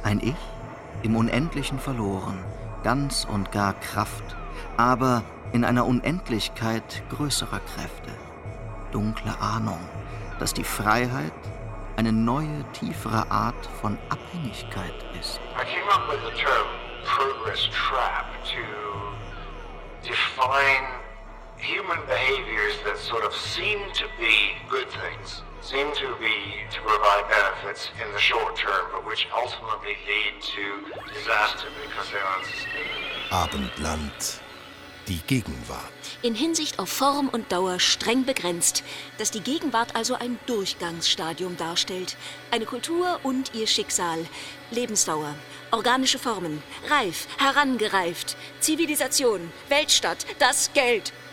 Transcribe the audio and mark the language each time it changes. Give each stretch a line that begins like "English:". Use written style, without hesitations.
German: Ein Ich, im Unendlichen verloren, ganz und gar Kraft, aber in einer Unendlichkeit größerer Kräfte. Dunkle Ahnung, dass die Freiheit eine neue, tiefere Art von Abhängigkeit ist.
English: I came up with the term progress trap to define human behaviors that sort of seem to be good things, seem to be to provide benefits in the short term, but which ultimately lead to disaster because they're unsustainable.
German: Abendland, die Gegenwart. In Hinsicht auf Form und Dauer streng begrenzt, dass die Gegenwart also ein Durchgangsstadium darstellt. Eine Kultur und ihr Schicksal. Lebensdauer, organische Formen, reif, herangereift, Zivilisation, Weltstadt, das Geld.